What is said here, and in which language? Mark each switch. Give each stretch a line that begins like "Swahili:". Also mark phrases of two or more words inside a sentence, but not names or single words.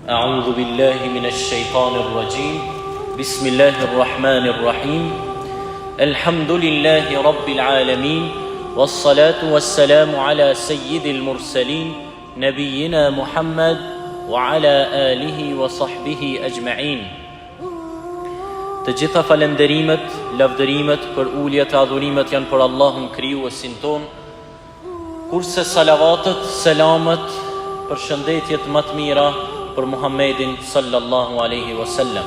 Arabic: أعوذ بالله من الشيطان الرجيم بسم الله الرحمن الرحيم الحمد لله رب العالمين والصلاة والسلام على سيد المرسلين نبينا محمد وعلى آله وصحبه أجمعين.
Albanian: Të gjitha falenderimet, lavdërimet, për uljet e adhurimet janë për Allahun krijuesin ton, kurse salavatet, selamet, për shëndetjet më të mira për Muhammedin
Arabic: صلى الله عليه وسلم.